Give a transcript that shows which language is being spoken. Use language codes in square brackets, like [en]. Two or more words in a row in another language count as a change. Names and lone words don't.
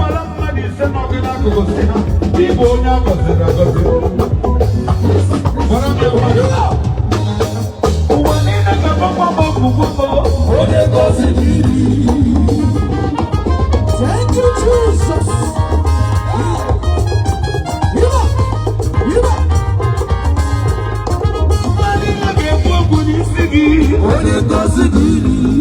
[ig] Mmadụ ise nọ gị n'akụkụ sị ha, "Ị bụ onye a gọziri agọzi." Gwara m ya, "Ụwa niile ga-agba mbọ, mbọ, mbọ, mbọ." Onye gọziri gị. [en] Thank you, Jesus. Yiba, yiba. [ig] Mmadụ niile ga-ekwu okwu n'isi gị. Onye gọziri gị.